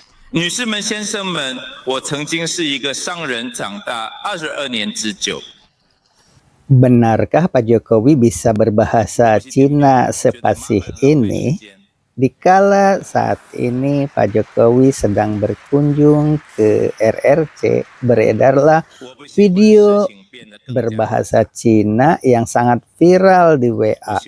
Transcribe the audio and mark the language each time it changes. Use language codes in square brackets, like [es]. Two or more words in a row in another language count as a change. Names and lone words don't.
[zh] 女士们、先生们，我曾经是一个商人，长大22年之久。 [id] Benarkah Pak Jokowi bisa berbahasa Cina sepasih ini? Dikala saat ini Pak Jokowi sedang berkunjung ke RRC, beredarlah video berbahasa Cina yang sangat viral di WA.